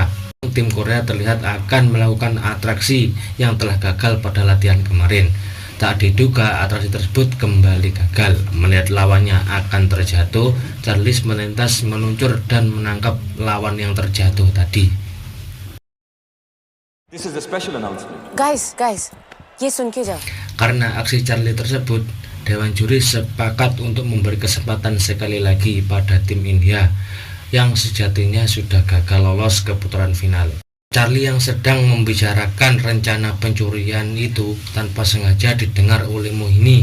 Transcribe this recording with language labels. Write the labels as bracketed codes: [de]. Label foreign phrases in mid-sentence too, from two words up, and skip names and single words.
[id] Tim Korea terlihat akan melakukan atraksi yang telah gagal pada latihan kemarin. Tak diduga atraksi tersebut kembali gagal. Melihat lawannya akan terjatuh, Charlie melintas meluncur dan menangkap lawan yang terjatuh tadi. [en] This is a special announcement. Guys, [hi] ये सुन के जाओ. [id] Karena aksi Charlie tersebut, Dewan Juri sepakat untuk memberi kesempatan sekali lagi pada tim India yang sejatinya sudah gagal lolos ke putaran final. Charlie yang sedang membicarakan rencana pencurian itu tanpa sengaja didengar oleh Mohini.